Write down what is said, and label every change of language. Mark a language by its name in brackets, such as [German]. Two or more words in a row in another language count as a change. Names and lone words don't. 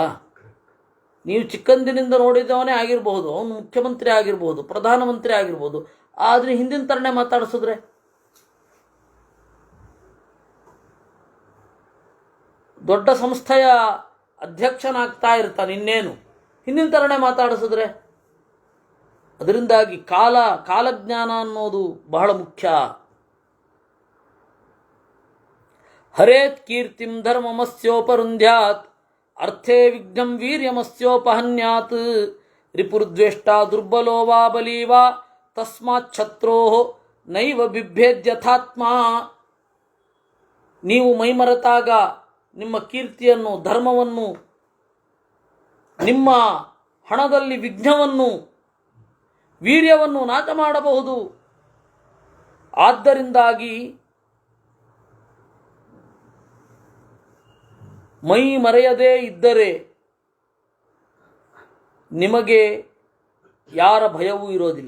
[Kannada] ನೀವು ಚಿಕ್ಕಂದಿನಿಂದ ನೋಡಿದವನೇ ಆಗಿರಬಹುದು, ಅವನು ಮುಖ್ಯಮಂತ್ರಿ ಆಗಿರ್ಬೋದು, ಪ್ರಧಾನಮಂತ್ರಿ ಆಗಿರ್ಬೋದು, ಆದರೆ ಹಿಂದಿನ ಥರನೇ ಮಾತಾಡಿಸಿದ್ರೆ ದೊಡ್ಡ ಸಂಸ್ಥೆಯ ಅಧ್ಯಕ್ಷನಾಗ್ತಾ ಇರ್ತಾನೆ, ಇನ್ನೇನು ಹಿಂದಿನ ಥರನೇ ಮಾತಾಡಿಸಿದ್ರೆ. ಅದರಿಂದಾಗಿ ಕಾಲಜ್ಞಾನ ಅನ್ನೋದು ಬಹಳ ಮುಖ್ಯ. [Sanskrit] ಹರೇತ್ ಕೀರ್ತಿಂ ಧರ್ಮಮಸ್ಯೋಪರುಂಧ್ಯಾತ್ ಅರ್ಥೇ ವಿಘ್ನಂ ವೀರ್ಯಮಸ್ಯೋಪಹನ್ಯಾತ್ ರಿಪುರ್ದ್ವೇಷ್ಟ ದುರ್ಬಲೋ ವಾ ಬಲೀ ವಾ ತಸ್ಮಾತ್ ಛತ್ರೋ ನೈವ ಬಿಭ್ಯೇದ್ಯಥಾತ್ಮ. [Kannada] ನೀವು ಮೈಮರೆತಾಗ ನಿಮ್ಮ ಕೀರ್ತಿಯನ್ನು, ಧರ್ಮವನ್ನು, ನಿಮ್ಮ ಹಣದಲ್ಲಿ ವಿಘ್ನವನ್ನು, ವೀರ್ಯವನ್ನು ನಾಶ ಮಾಡಬಹುದು. ಆದ್ದರಿಂದಾಗಿ ಮೈ ಮರೆಯದೇ ಇದ್ದರೆ ನಿಮಗೆ ಯಾರ ಭಯವೂ ಇರೋದಿಲ್ಲ.